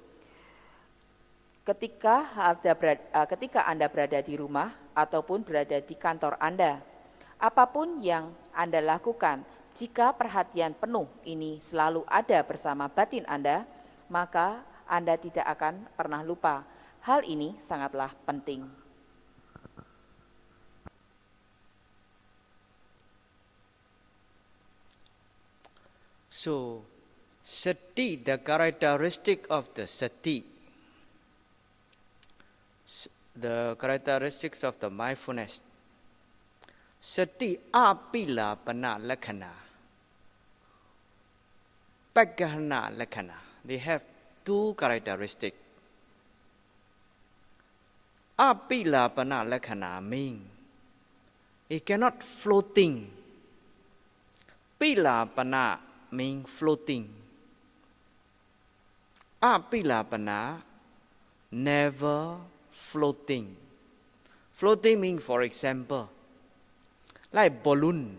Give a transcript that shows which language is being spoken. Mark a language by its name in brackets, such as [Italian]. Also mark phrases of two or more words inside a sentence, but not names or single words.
[Indonesian] Ketika Anda berada di rumah ataupun berada di kantor Anda, apapun yang Anda lakukan, jika perhatian penuh ini selalu ada bersama batin Anda, maka Anda tidak akan pernah lupa. Hal ini sangatlah penting. [English] So, sati, the characteristic of the sati, the characteristics of the mindfulness. [Pali] Sati apila pana lakhana, pagahana lakhana. [English] They have 2 characteristics. [Pali] Apila pana lakhana [English] means it cannot floating. [Pali] Pila pana [English] means floating. [Pali] Apila pana, [English] never floating. Floating means, for example, like balloon.